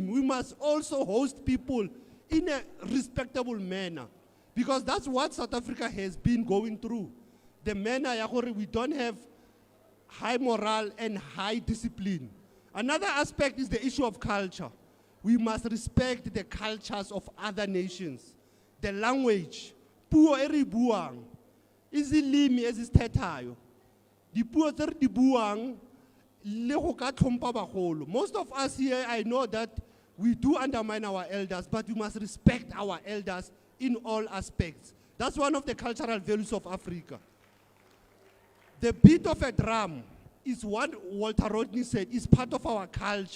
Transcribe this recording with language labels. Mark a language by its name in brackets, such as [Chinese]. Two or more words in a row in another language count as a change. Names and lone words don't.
[English] We must also host people in a respectable manner, because that's what South Africa has been going through. The manner we don't have high morale and high discipline. Another aspect is the issue of culture. We must respect the cultures of other nations. The language, [Tswana] puo eri buang, [Zulu] izilimi ezisithethayo. [Tswana] dipuo tse re di buang le go ka tlhompha bagolo. [English] Most of us here, I know that we do undermine our elders, but we must respect our elders in all aspects. That's one of the cultural values of Africa. The beat of a drum is what Walter Rodney said, is part of our culture.